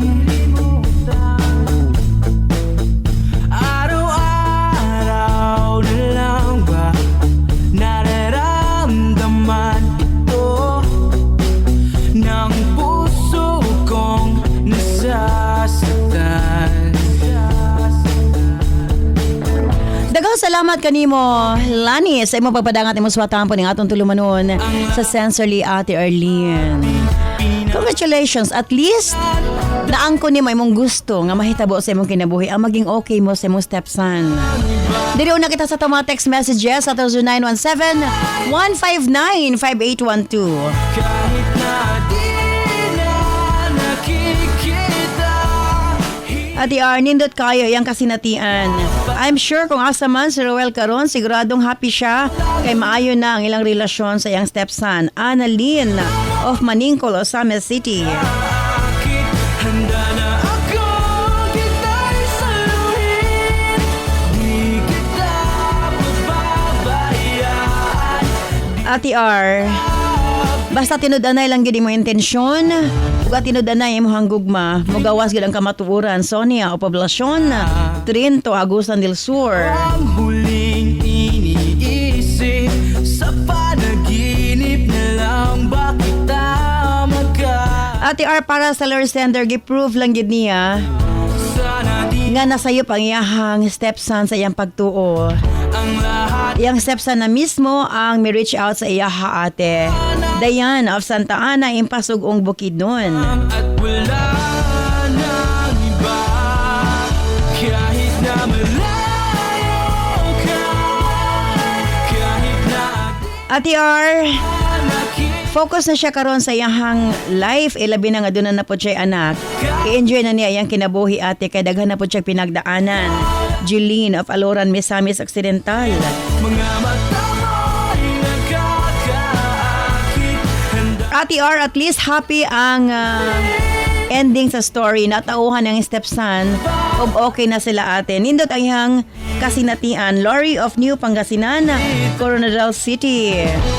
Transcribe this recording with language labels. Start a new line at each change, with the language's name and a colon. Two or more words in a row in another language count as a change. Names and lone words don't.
Filipino: Araw-araw na lang ba nararamdaman ito ng puso kong nasasaktan?
Cebuano: Daghang salamat kanimo, Lani, sa imong pagpadangat imong suwatampo ning atong tulumanon sa Sensorly Ate Arlene.
English: Congratulations, at least
Cebuano: naangko nimo imong gusto nga mahitabo sa imong kinabuhi ang maging okay mo sa imong stepson. Diri una kita sa tama text messages sa 0917-159-5812.
Filipino: Kahit na di na nakikita,
Cebuano: Ate R, nindot kayo iyang kasinatian.
English: I'm sure
Cebuano: kung asa man si Roel karon, siguradong happy siya kay maayo na ang ilang relasyon sa iyang stepson, Annalyn of Maningkol, Osame City.
Filipino: bakit handa na ako kita'y saluhin? Di kita pababayaan.
Cebuano: Ate R, basta tinud-anay lang gid mo intensyon, ug tinud-anay imong gugma, mogawas gid ang kamatuoran. Sonia o Poblacion, Trinto, Agusan del Sur.
Filipino: Ang huling iniisip sa panaginip na lang ba kita
Cebuano: Ate R, para sa Lord Sender, gi-prove lang gid niya
Filipino: sana di
Cebuano: nga nasayop ang iyahang stepson sa iyang pagtuo.
Filipino: ang lahat
Cebuano: Iyang stepson na mismo ang mi-reach out sa iyaha ate. Dayan of Santa Ana, Impasugong Bukidnon.
Filipino: at wala nang iba. Kahit na malayo ka, kahit na
Cebuano: Ate R,
Filipino: nakikita,
Cebuano: focus na siya karon sa iyahang life. Ilabi na nga doon na po siya anak. I-enjoy na niya iyang kinabuhi ate, kay daghan na po siya pinagdaanan. Jeline of Aloran, Misamis Occidental.
Filipino: mga mata mo'y nakakaakit. Handa
Cebuano: Ate R,
English: at least
Cebuano: happy ang ending sa story. Natauhan ng stepson ug okay na sila ate. Nindot ang iyang kasinatian. Lori of New Pangasinan, Coronadal City.